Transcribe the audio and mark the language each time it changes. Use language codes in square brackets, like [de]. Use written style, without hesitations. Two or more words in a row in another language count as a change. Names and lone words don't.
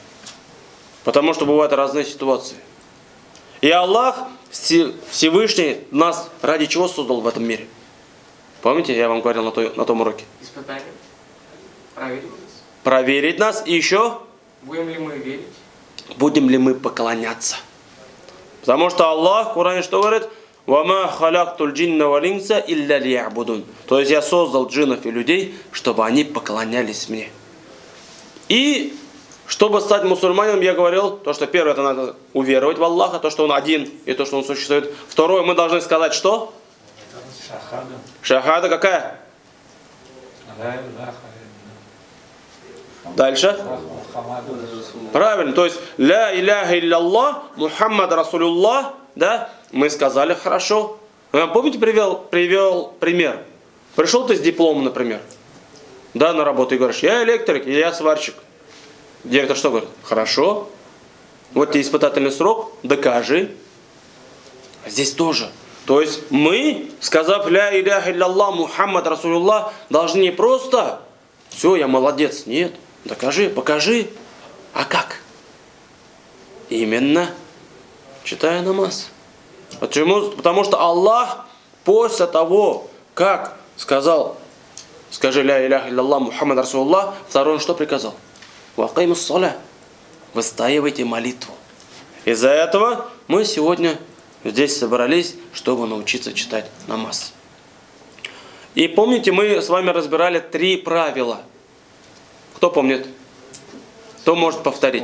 [ru] Потому что бывают разные ситуации. И Аллах Всевышний нас ради чего создал в этом мире? Помните, я вам говорил на том уроке? Испытание. Проверить нас. Проверить нас и еще Будем ли мы верить? будем ли мы поклоняться. Потому что Аллах в Коране что говорит? [ar] «وما خلقت الجن والإنس إلا ليعبدون». [ru] То есть я создал джиннов и людей, чтобы они поклонялись мне. И чтобы стать мусульманином, я говорил, то, что первое, это надо уверовать в Аллаха, то, что Он один и то, что Он существует. Второе, мы должны сказать что? Шахада. Шахада какая? Дальше. Правильно, то есть [ar] لا إله إلا محمد رسول الله, [ru] да, мы сказали хорошо. Помните, привел пример. Пришел ты с дипломом, например, да, на работу и говоришь, я электрик или я сварщик. Директор что говорит? Хорошо. Вот тебе испытательный срок, докажи. А здесь тоже. То есть мы, сказав [ar] لا إله إلا محمد رسول الله, [ru] должны не просто все, я молодец. Нет, докажи, покажи. А как? Именно читая намаз. Почему? Потому что Аллах после того, как сказал, скажи [ar] لا إله إلا محمد رسول الله, [ru] второй он что приказал? [ar] وأقيموا الصلاة. [ru] Выстаивайте молитву. Из-за этого мы сегодня здесь собрались, чтобы научиться читать намаз. И помните, мы с вами разбирали 3 правила. Кто помнит? Кто может повторить?